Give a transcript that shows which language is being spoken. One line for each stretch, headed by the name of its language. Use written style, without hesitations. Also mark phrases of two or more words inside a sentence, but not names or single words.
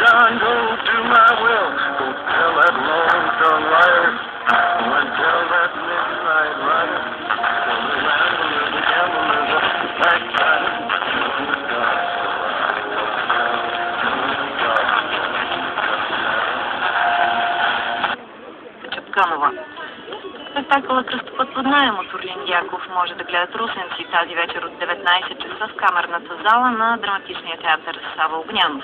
English: and go do my will. Go tell that lonesome liar. Go and tell that midnight rider. Tell the rambler, the gambler, the backslider.
Bulgarian: Чапканова. Спектакълът Кръстопът под наем от Орлин Дяков може да гледат русенци тази вечер от 19 часа в камерната зала на Драматичния театър Сава Огнянов.